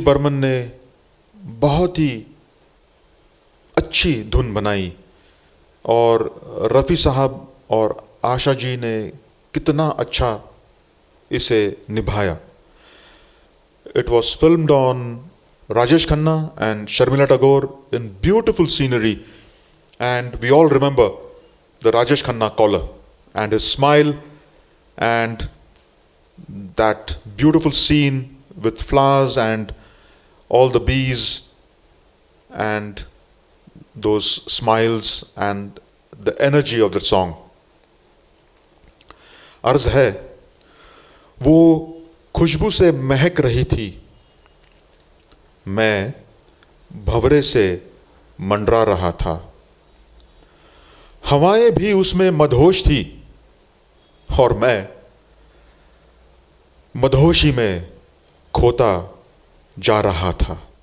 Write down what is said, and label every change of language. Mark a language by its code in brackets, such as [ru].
[hi] बर्मन ने बहुत ही अच्छी धुन बनाई और रफ़ी साहब और आशा जी ने कितना अच्छा इसे निभाया. [en] It was filmed on Rajesh Khanna and Sharmila Tagore in beautiful scenery, and we all remember the Rajesh Khanna collar and his smile and that beautiful scene with flowers and all the bees and those smiles and the energy of the song. [hi] अर्ज है, वो खुशबू से महक रही थी, मैं भंवरे से मंडरा रहा था, हवाएं भी उसमें मदहोश थी और मैं मदहोशी में खोता जा रहा था.